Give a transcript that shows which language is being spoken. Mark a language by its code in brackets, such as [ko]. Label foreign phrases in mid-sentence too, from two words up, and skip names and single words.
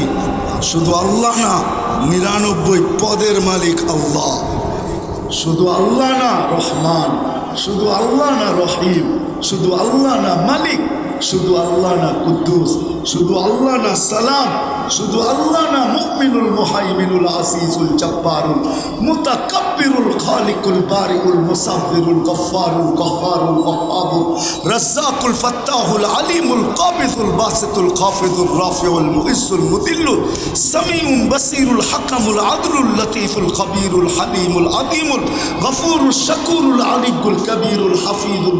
[bn] শুধু আল্লাহ না, 99 পদের মালিক আল্লাহ। শুধু আল্লাহ না রহমান, শুধু আল্লাহ না রহিম, শুধু আল্লাহ না মালিক, শুধু আল্লাহ না কুদ্দুস, শুধু আল্লাহ না সালাম, শুধু আল্লাহ না মুমিনুল মুহাইমিনুল আসিসুল জব্বারুল মুতাকাব্বিরুল খালিকুল বারিউল মুসাব্বিরুল গফফারুল গফফারুল ওয়াহাবুর রাজ্জাকুল ফাত্তাহুল আলিমুল কাবিযুল বাসিতুল খাফিযুর রাফিউল মুইজ্জুল মুদিল্লুল সামিউন বাসিরুল হাকামুল আদলুল লতীফুল খবীরুল হালিমুল আযীমুল গফুরুল শাকুরুল আলিয়ুল কবীরুল হাফিজুল